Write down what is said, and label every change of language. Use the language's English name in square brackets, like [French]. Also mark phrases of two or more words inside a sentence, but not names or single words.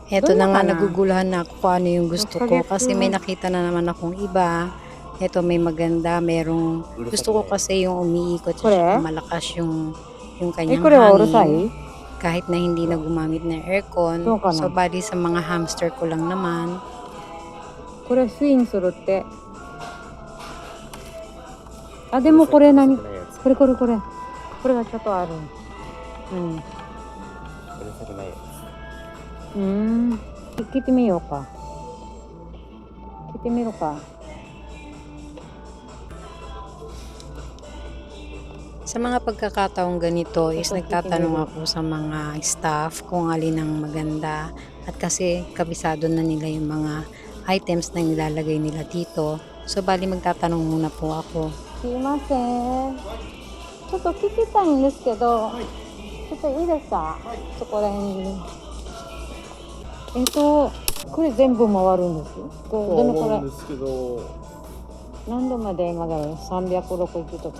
[Filipino] Ito na nga, naguguluhan na ako kung ano yung gusto ko. Kasi may nakita na naman akong iba. Ito may maganda, merong... Gusto ko kasi yung umiikot siya, malakas yung kanyang hangin. Kahit na hindi na gumamit ng aircon. So, bali sa mga hamster ko lang naman. [Japanese] これ、スイングするって. でもこれ何? Kore. これがちょっとある. うるさくないやつ。聞いてみようか。聞いてみろか。 [Filipino] Sa mga pagkakataong ganito is nagtatanong ako sa mga staff kung alin ang maganda. At kasi kabisado na nila yung mga items na nilalagay nila dito. So bali magtatanong muna po ako. [Japanese] Sumimasen. ちょっと聞きたいんですけど、ちょっといいですか？そこら辺に。これ全部回るんです。どのくらいですけど、何度まで曲がる？360とか。